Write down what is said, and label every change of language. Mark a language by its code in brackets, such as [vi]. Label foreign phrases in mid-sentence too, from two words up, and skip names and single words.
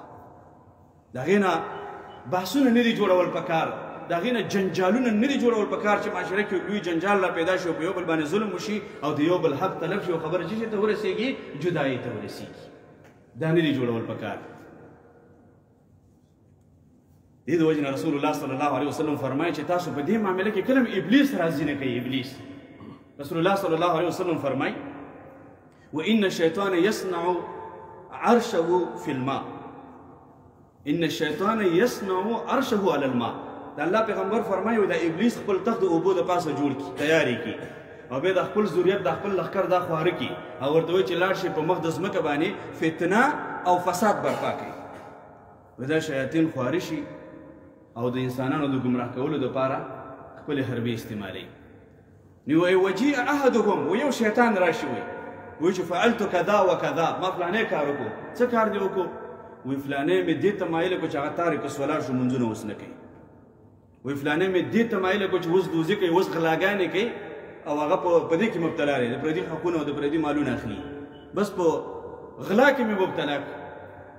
[ps] د هغې نه بحثونه نه دي جوړول پکار، د هغې نه جنجالونه نه دي جوړول پکار چې معاشره کې لوی جنجال را پیدا شي او په یو بل باندې ظلم وشي او د یو بل حق تلف شي او خبره چې ته ورسېږي جدایي ته ورسېږي. دا نه دي جوړول پکار. دې د وجې نه رسول الله [ar] صلی الله علیه وسلم [ps] فرمایي چې تاسو په دې معامله کې کله ابلیس راضي نه کوي. ابلیس رسول الله [ar] صلی الله علیه وسلم [ps] فرمایي [ar] وان الشیطان یصنع عرشه فی الماء، ان الشیطان یصنع عرشه علی الماء. [ps] د الله پیغمبر فرمایي د ابلیس خپل تخت د اوبو د پاسه جوړ کړي، تیاری کړي او بیا د خپل ذریت د خپل لښکر دا خواره کړي او ورته وایي چې لاړ شي په مخ د ځمکه باندې فتنه او فساد برپا کړي. دا شیاطین خواره شي او د انسانانو د ګمراه کولو دپاره خپلې حربې استعمالوي. نو وایي [ar] وجیء احدهم، [ps] و یو شیطان راشي وایي چې [ar] فعلت کذا و کذا، [ps] ما فلانی کار وکړو. څه کار دې وکړو؟ وایي فلانی مې دې ته مایله کړو چې هغه [ar] تارک الصلات [ps] شو، منځونه اوس نه کوي. وایي فلانی مې دې ته مایله کړو چې اوس دوزي کوي، اوس غلاګانې کوي او هغه په دې کې مبتلا دی، د پردي حقونه او د پردي مالونه اخلي، بس په غلا کې مې مبتلا کړ.